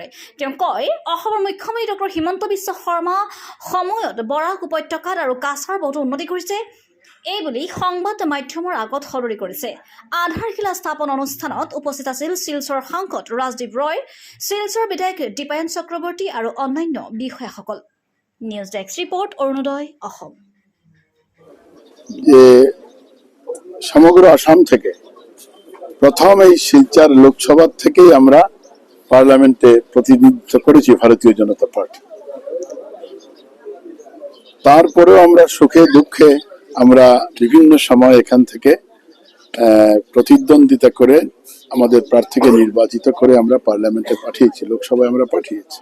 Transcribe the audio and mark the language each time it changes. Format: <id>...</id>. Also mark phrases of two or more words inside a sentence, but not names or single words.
<as>তেওঁ কয়, অসমৰ মুখ্যমন্ত্ৰী ডক্টৰ হিমন্ত বিশ্ব শৰ্মা সময়ত বৰাক উপত্যকাত আৰু কাছাৰ বহুতো উন্নতি কৰিছে এইবুলি সংবাদ মাধ্যমৰ আগত সদৰি কৰিছে। আধাৰশিলা স্থাপন অনুষ্ঠানত উপস্থিত আছিল শিলচৰ সাংসদ ৰাজদীপ ৰয়, শিলচৰ বিধায়ক দীপায়ন চক্ৰৱৰ্তী আৰু অন্যান্য বিষয়াসকল। নিউজ ডেস্ক ৰিপৰ্ট, অৰুণোদয় অসম।</as> <bn>সমগ্র আসাম থেকে প্রথম এই শিলচর লোকসভা থেকেই আমরা পার্লামেন্টে প্রতিনিধিত্ব করেছি ভারতীয় জনতা পার্টি। তারপরেও আমরা সুখে দুঃখে আমরা বিভিন্ন সময় এখান থেকে প্রতিদ্বন্দ্বিতা করে আমাদের প্রার্থীকে নির্বাচিত করে আমরা পার্লামেন্টে পাঠিয়েছি, লোকসভায় আমরা পাঠিয়েছি।</bn>